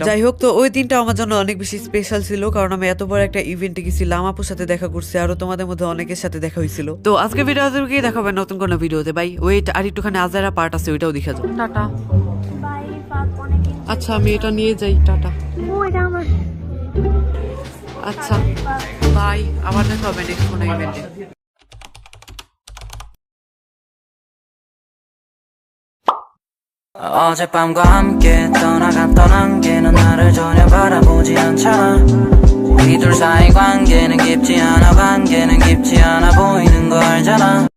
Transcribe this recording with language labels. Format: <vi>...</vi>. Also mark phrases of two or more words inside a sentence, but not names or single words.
<bn>যাই হোক, তো ওই দিনটা আমার জন্য অনেক বেশি স্পেশাল ছিল, কারণ আমি এত বড় একটা ইভেন্টে গেছি, লামাপুর সাথে দেখা করছি, আরো তোমাদের মধ্যে অনেকের সাথে দেখা হয়েছিল। তো আজকে ভিডিওতে দেখাবে নতুন কোনো ভিডিওতে।</bn> <en>bye, wait,</en> <bn>আর একটুখানি আজারা পার্ট আছে, ওইটাও দেখা যাও। টাটা। আচ্ছা, আমি এটা নিয়ে যাই। টাটা। আচ্ছা, বাই, আবার দেখা হবে নেক্সট কোনো ইভেন্টে।</bn> <ko>어젯밤과 함께 떠나갔던 안개는 나를 전혀 바라보지 않잖아. 우리 둘 사이 관계는 깊지 않아, 관계는 깊지 않아 보이는 거 알잖아.</ko>